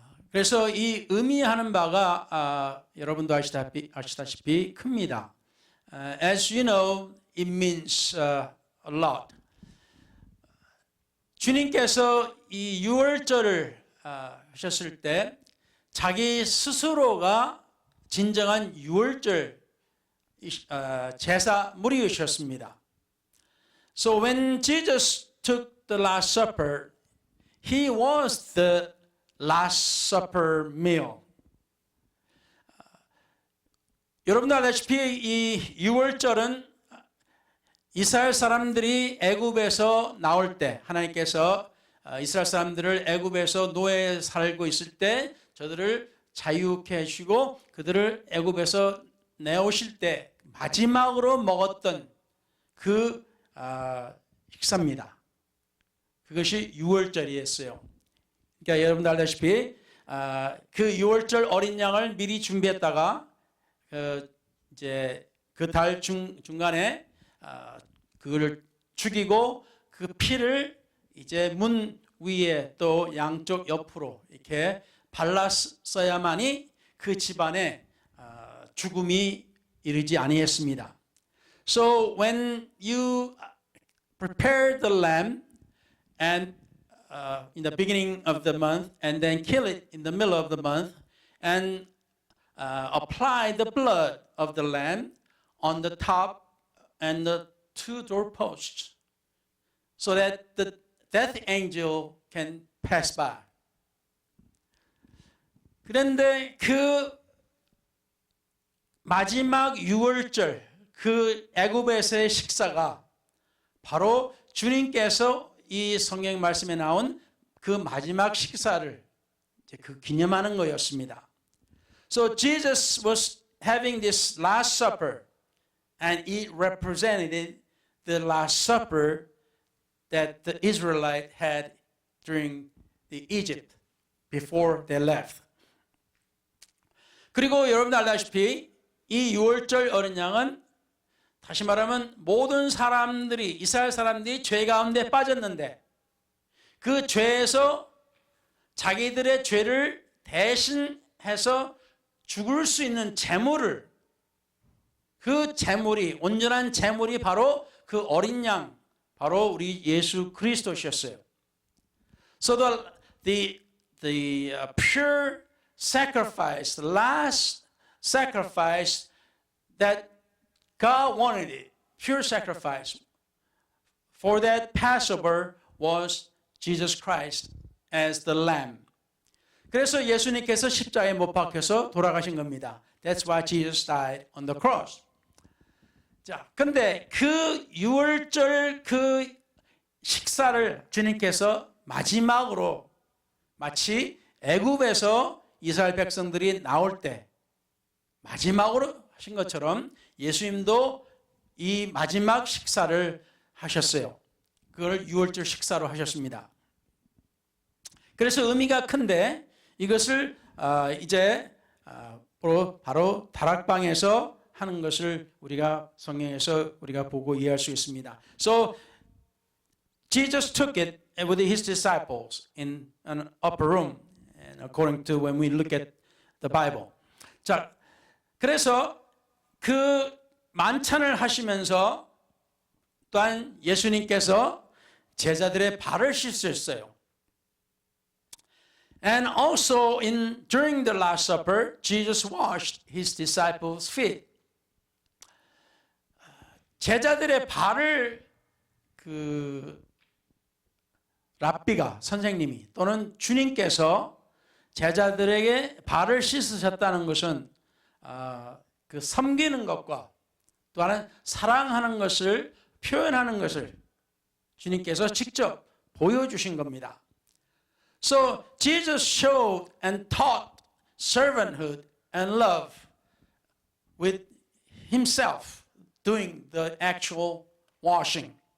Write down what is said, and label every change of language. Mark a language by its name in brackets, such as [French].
[Korean] 그래서 이 의미하는 바가 여러분도 아시다시피 큽니다. [English] As you know, it means a lot. [Korean] 주님께서 이 유월절을 하셨을 때 자기 스스로가 진정한 유월절 제사물이셨습니다. [English] So when Jesus took the Last Supper, he was the Last Supper meal. [Korean] 여러분도 알다시피 이 유월절은 이스라엘 사람들이 애굽에서 나올 때 하나님께서 이스라엘 사람들을 애굽에서 노예에 살고 있을 때 저들을 자유케 해주시고 그들을 애굽에서 내오실 때 마지막으로 먹었던 그 식사입니다. 그것이 유월절이었어요. 그러니까 여러분들 알다시피 그 유월절 어린 양을 미리 준비했다가 이제 그 달 중간에 그거를 죽이고 그 피를 이제 문 위에 또 양쪽 옆으로 이렇게 발랐어야만이 그 집안에 죽음이 이르지 아니했습니다. [English] So when you prepare the lamb and in the beginning of the month and then kill it in the middle of the month and apply the blood of the lamb on the top and the two doorposts so that the death angel can pass by. [Korean] 그런데 그 마지막 유월절 그 애굽에서의 식사가 바로 주님께서 이 성경 말씀에 나온 그 마지막 식사를 이제 그 기념하는 거였습니다. [English] So Jesus was having this Last Supper, and it represented the Last Supper that the Israelites had during the Egypt before they left. [Korean] 그리고 여러분들 알다시피 이 유월절 어린 양은 다시 말하면 모든 사람들이 이스라엘 사람들이 죄 가운데 빠졌는데 그 죄에서 자기들의 죄를 대신해서 죽을 수 있는 제물을 그 제물이 온전한 제물이 바로 그 어린 양 바로 우리 예수 그리스도셨어요. [English] So the pure sacrifice, the last sacrifice that God wanted it, pure sacrifice for that Passover was Jesus Christ as the Lamb. [Korean] 그래서 예수님께서 십자가에 못 박혀서 돌아가신 겁니다. [English] That's why Jesus died on the cross. [Korean] 자, 근데 그 유월절 그 식사를 주님께서 마지막으로 마치 애굽에서 이스라엘 백성들이 나올 때 마지막으로 하신 것처럼 예수님도 이 마지막 식사를 하셨어요. 그걸 유월절 식사로 하셨습니다. 그래서 의미가 큰데 이것을 이제 바로 다락방에서 하는 것을 우리가 성경에서 우리가 보고 이해할 수 있습니다. [English] So Jesus took it with his disciples in an upper room, and according to when we look at the Bible. [Korean] 자, 그래서 그 만찬을 하시면서 또한 예수님께서 제자들의 발을 씻으셨어요. [English] And also during the Last Supper, Jesus washed his disciples' feet. [Korean] 제자들의 발을 랍비가 선생님이 또는 주님께서 제자들에게 발을 씻으셨다는 것은 그 섬기는 것과 또 하나는 사랑하는 것을 표현하는 것을 주님께서 직접 보여주신 겁니다. [English] So Jesus showed and taught servanthood and love with himself doing the actual washing.